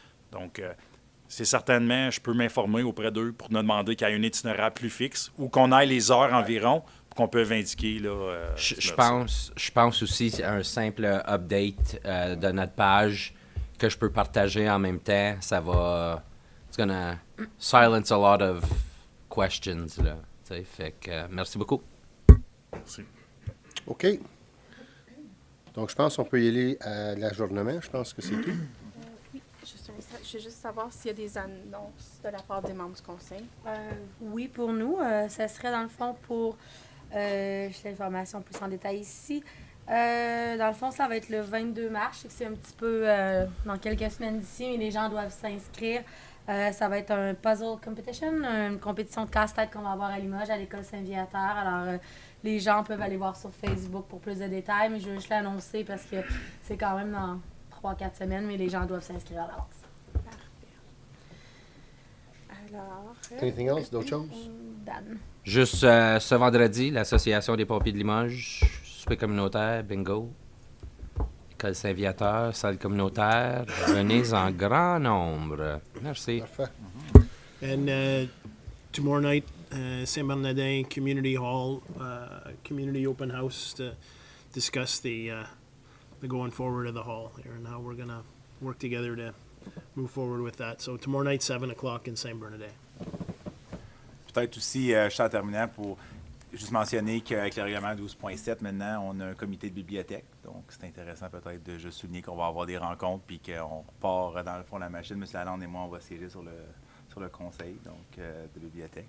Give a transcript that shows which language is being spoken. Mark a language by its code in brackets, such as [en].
[fr] Donc, c'est certainement, je peux m'informer auprès d'eux pour nous demander qu'il y ait un itinéraire plus fixe ou qu'on aille les heures environ pour qu'on peut indiquer. Là, je pense aussi à un simple update de notre page que je peux partager en même temps. Ça va... [en] It's gonna silence a lot of questions. [fr] Là, fait que, merci beaucoup. Merci. OK. Donc, je pense qu'on peut y aller à l'ajournement. Je pense que c'est tout. Oui, je veux juste savoir s'il y a des annonces de la part des membres du Conseil. Oui, pour nous, ça serait dans le fond pour... j'ai l'information plus en détail ici. Dans le fond, ça va être le 22 mars. Je sais que c'est un petit peu dans quelques semaines d'ici, mais les gens doivent s'inscrire. Ça va être un [en] puzzle competition, [fr] une compétition de casse-tête qu'on va avoir à Limoges, à l'école Saint-Viateur. Alors, les gens peuvent aller voir sur Facebook pour plus de détails, mais je veux juste l'annoncer parce que c'est quand même dans 3-4 semaines, mais les gens doivent s'inscrire à l'avance. Alors... [en] Anything else? [fr] D'autres choses? Dan. Juste ce vendredi, l'Association des pompiers de Limoges, souper communautaire, bingo. École Saint-Viateur, salle communautaire. Venez en grand nombre. Merci. Parfait. [en] And tomorrow night, Saint-Bernardin Community Hall, community open house to discuss the going forward of the hall here and how we're going to work together to move forward with that. So tomorrow night, 7 o'clock in Saint-Bernardin. [fr] Peut-être aussi, je suis en terminant pour juste mentionner qu'avec le règlement 12.7, maintenant, on a un comité de bibliothèque. Donc, c'est intéressant peut-être de juste souligner qu'on va avoir des rencontres puis qu'on repart dans le fond de la machine. M. Lalonde et moi, on va siéger sur le conseil de bibliothèque.